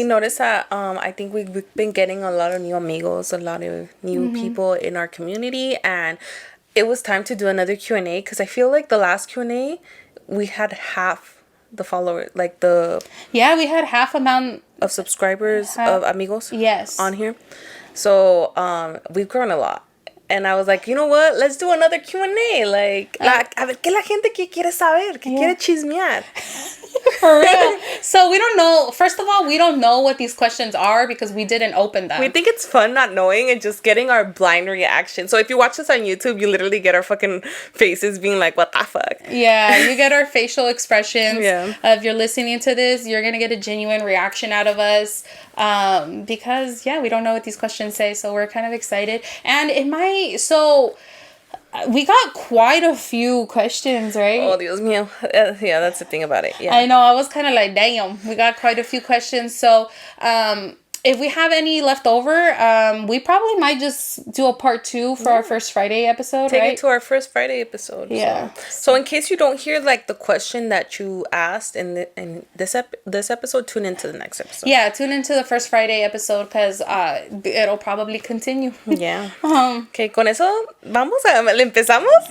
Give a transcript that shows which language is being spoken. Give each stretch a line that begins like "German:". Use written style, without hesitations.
English: We noticed that I think we've been getting a lot of new amigos, a lot of new people in our community, and it was time to do another Q&A because I feel like the last Q&A we had half the followers, like we had half amount of subscribers of amigos on here, so we've grown a lot. And I was like, you know what? Let's do another Q&A.
Spanish: Like, a ver, ¿qué la gente que quiere saber? ¿Qué quiere chismear?
English: For real. So we don't know. First of all, we don't know what these questions are because we didn't open them. We think it's fun not knowing and just getting our blind reaction. So if you watch this on YouTube, you literally get our fucking faces being like, what the fuck? Yeah, you get our facial expressions. Yeah. If you're listening to this, you're going to get a genuine reaction out of us. Because, we don't know what these questions say. So we're kind of excited. And it might... So... We got quite a few questions, right?
Spanish: Oh, Dios mío.
English: Yeah, that's the thing about it. Yeah. I know. I was kind of like, damn. We got quite a few questions. So, if we have any left over, we probably might just do a part 2 for our first Friday episode, Take it to our first Friday episode. Yeah. So in case you don't hear, like, the question that you asked in this episode, tune into the next episode. Yeah, tune into the first Friday episode because it'll probably continue. Yeah.
Spanish: Okay, con eso, ¿le empezamos?